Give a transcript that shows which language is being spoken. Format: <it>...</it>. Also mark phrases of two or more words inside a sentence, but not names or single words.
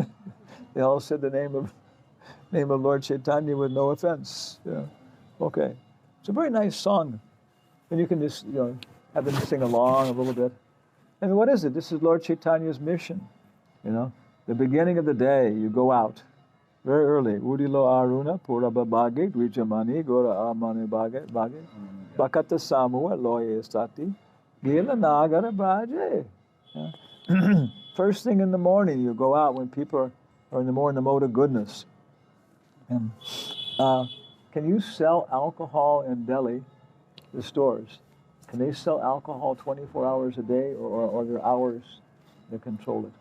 <en>They all said the name of Lord Chaitanya with no offense. Yeah. Okay. It's a very nice song. And you can just, have them sing along a little bit. And what is it? This is Lord Chaitanya's mission. The beginning of the day, you go out very early.</en> <bn>উদিল অরুণ পূরব-ভাগে, দ্বিজ-মণি, গোরা, অমনি, ভাগে, ভকত-সমূহ, লইয়া, গেলা, নগর-ব্রাজে.</bn> <en>First thing in the morning, you go out when people are in the mode of goodness. And can you sell alcohol in Delhi, the stores? Can they sell alcohol 24 hours a day, or are there hours that control it?</en>